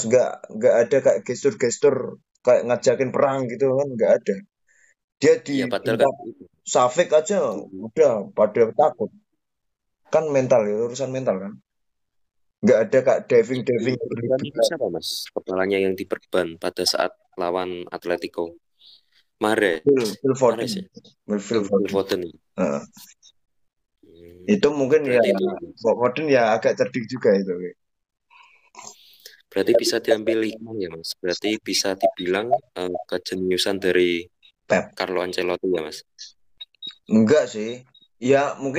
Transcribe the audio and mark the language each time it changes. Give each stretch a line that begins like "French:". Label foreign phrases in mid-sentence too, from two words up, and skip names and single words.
Indonesian: Nggak ada kayak gestur-gestur kayak ngajakin perang gitu kan nggak ada. Dia Ya padahal kan dibentak itu. Safik aja udah pada takut. Kan mental ya urusan mental kan. Nggak ada kayak Itu diving-diving perban itu berlebihan. siapa Mas? Kepalanya yang diperban pada saat lawan Atletico. Mahrez. Phil Mahrez Foden. ya. Phil Phil Foden. Foden. Nah, Hmm. itu mungkin ya Berarti itu Foden ya agak cerdik juga itu. berarti bisa diambil hikmah ya Mas. Berarti bisa dibilang kejeniusan dari Pep. Carlo Ancelotti ya Mas. Enggak sih. Ya mungkin